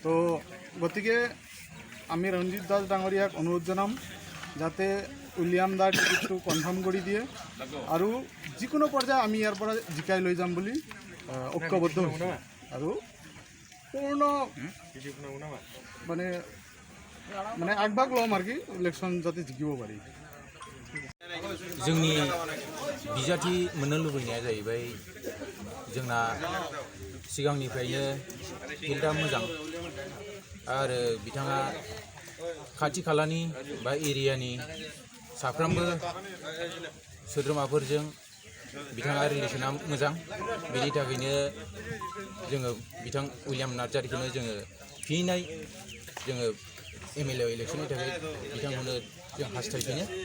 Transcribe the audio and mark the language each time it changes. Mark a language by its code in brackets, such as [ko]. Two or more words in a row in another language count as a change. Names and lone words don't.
[as] তো গতিকে আমি ৰঞ্জিত দাস ডাঙৰীয়াক অনুৰোধ জনাম যাতে উইলিয়াম দাৰ টিকেটটো কনফাৰ্ম কৰি দিয়ে আৰু যিকোনো পৰ্যায়ে আমি ইয়াৰ পৰা জিকাই লৈ যাম বুলি ঐক্যবদ্ধ হৈছোঁ আৰু পূৰ্ণ মানে আগভাগ ল'ম আৰু কি ইলেকশ্যন যাতে জিকিব পাৰি। [brx] जोंनि बिजाथि मोननो लुबैनाया जाहैबाय जोंना सिगांनिफ्रायनो फिल्डआ मोजां आरो बिथाङा खाथि खालानि बा एरियानि साफ्रोमबो सोद्रोमाफोरजों बिथाङा रिलेसना मोजां बेनि थाखायनो जोङो बिथां उइलियाम नार्जारिखौनो जोङो फिनै जोङो [en] MLA election [brx] थाखाय बिथांखौनो जों हास्थायफिनो।